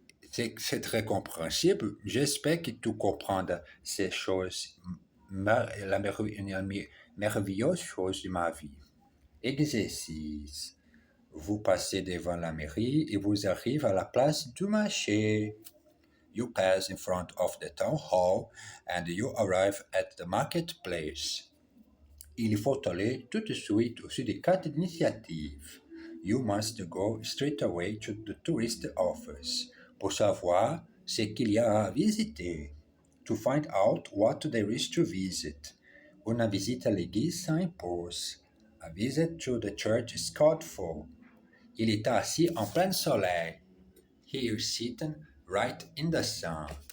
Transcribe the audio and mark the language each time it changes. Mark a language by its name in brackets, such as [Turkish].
[French] C'est très compréhensible. J'espère que tu comprends ces choses, la merveilleuse chose de ma vie. Exercice. Vous passez devant la mairie et vous arrivez à la place du marché. [English] You pass in front of the town hall and you arrive at the marketplace. [French] Il faut aller tout de suite au syndicat d'initiative. [English] You must go straight away to the tourist office [French] pour savoir ce qu'il y a à visiter. [English] To find out what there is to visit. [French] Une visite à l'église s'impose. [English] A visit to the church is called for. [French] Il est assis en plein soleil. [English] He is sitting right in the sun.